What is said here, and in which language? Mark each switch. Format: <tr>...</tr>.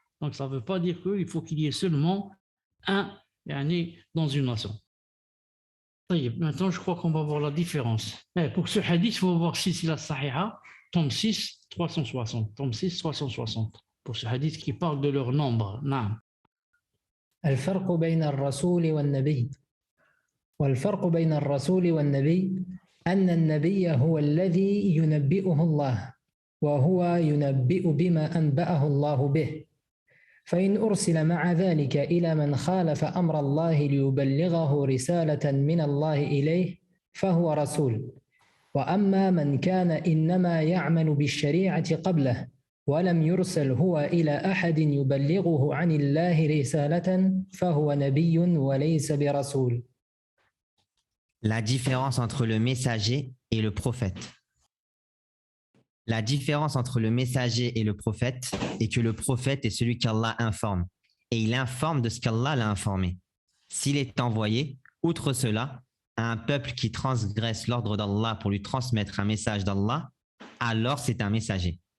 <fr>Donc, ça ne veut pas dire qu'il faut qu'il y ait seulement un dans une nation. Maintenant, je crois qu'on va voir la différence. Pour ce hadith, il faut voir Silsila Sahiha, tome 6, 360. Tome 6, 360. Pour ce hadith qui parle de leur nombre.</fr> <ar>الفرق بين الرسول والنبي والفرق بين الرسول والنبي أن النبي هو الذي ينبئه الله وهو ينبئ بما أنبأه الله به فإن أرسل مع ذلك إلى من خالف أمر الله ليبلغه رسالة من الله إليه فهو رسول وأما من كان إنما يعمل بالشريعة قبله ولم يرسل هو إلى أحد يبلغه عن الله رسالة فهو نبي وليس برسول.</ar> <fr>La différence entre le messager et le prophète. La différence entre le messager et le prophète est que le prophète est celui qu'Allah informe et il informe de ce qu'Allah l'a informé. S'il est envoyé, outre cela, à un peuple qui transgresse l'ordre d'Allah pour lui transmettre un message d'Allah, alors c'est un messager.</fr>